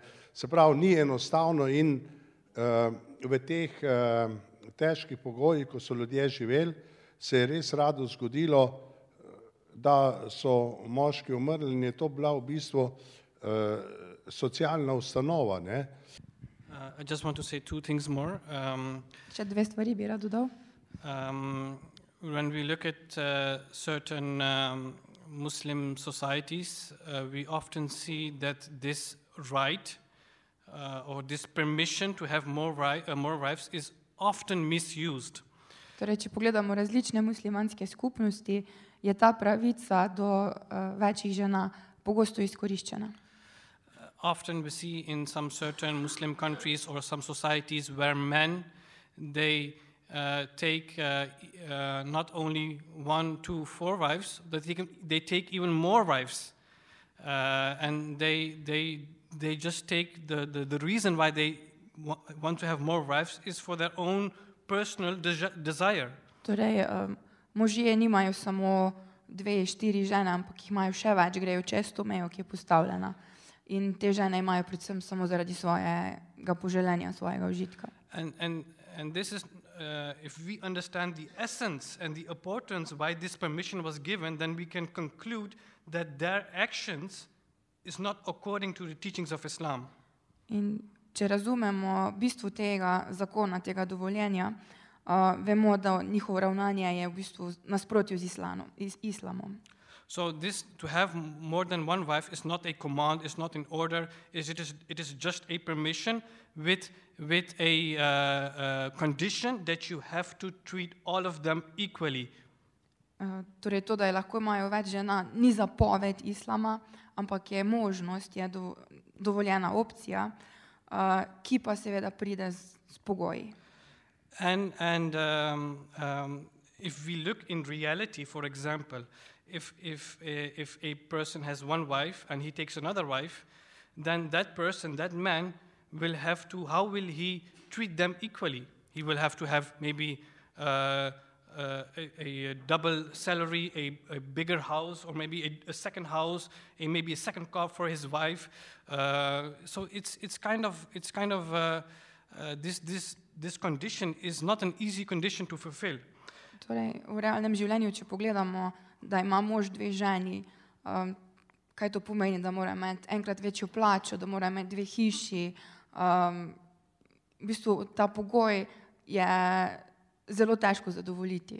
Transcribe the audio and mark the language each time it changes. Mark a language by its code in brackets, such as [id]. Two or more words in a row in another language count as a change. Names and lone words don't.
[sl] Se pravi, ni enostavno in v teh težkih pogojih, ko so ljudje živeli, se je res rado zgodilo, da so moški umrli in je to bila v bistvu socialna ustanova, ne? [en] I just want to say 2 things more. [sl] Še 2 stvari bi rad dodal. [en] When we look at certain Muslim societies, we often see that this right or this permission to have more wives is often misused. [sl] Torej, če pogledamo različne muslimanske skupnosti, je ta pravica do večjih žena pogosto izkoriščena. [en] Often we see in some certain Muslim countries or some societies where men, they take not only 1, 2, 4 wives, but they take even more wives. And they just take the reason why they want to have more wives is for their own personal desire. [sl] Torej, možje nimajo samo 2, 4 žene, ampak jih imajo še več, grejo čez to mejo, ki je postavljena. In te žene imajo predvsem samo zaradi svojega poželjenja, svojega užitka. [en] And this is, if we understand the essence and the importance why this permission was given, then we can conclude that their actions is not according to the teachings of Islam. [sl] In če razumemo bistvo tega zakona, tega dovoljenja, vemo, da njihovo ravnanje je v bistvu nasprotju z islamom. [en] So this, to have more than one wife is not a command, is not an order, it is just a permission with a condition that you have to treat all of them equally. [sl] Torej to, da je lahko imajo več žena, ni zapoved islama, ampak je možnost, je dovoljena opcija, ki pa seveda pride s pogoji. [en] And if we look in reality, for example, if a person has one wife and he takes another wife, then that person, that man, will have to, how will he treat them equally? He will have to have maybe a double salary, a bigger house, or maybe a second house, maybe a second car for his wife. So it's kind of this condition is not an easy condition to fulfill. [sl] Torej, v realnem življenju, če pogledamo, da ima mož 2 ženi, kaj to pomeni, da mora imeti enkrat večjo plačo, da mora imeti 2 hiši. V bistvu ta pogoj je zelo težko zadovoljiti.